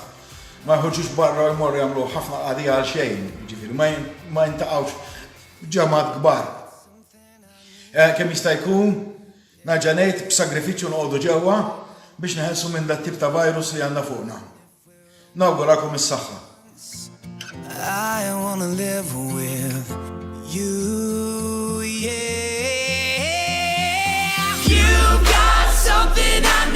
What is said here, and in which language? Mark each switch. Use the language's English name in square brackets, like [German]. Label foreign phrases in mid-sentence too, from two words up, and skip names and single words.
[Maltese] Ma jħorġux barra jmorru jagħmlu ħafna qadija għal xejn, ġifieri ma jintaqgħux ġamgħat kbar. Kemm jista' jkun nerġa' ngħid b'sagrifiċċju noqogħdu ġewwa biex neħelsu minn dat tip ta' virus li għandna fuqna. Nawgurakom is-saħħa. [English] I wanna live with you, yeah. You got something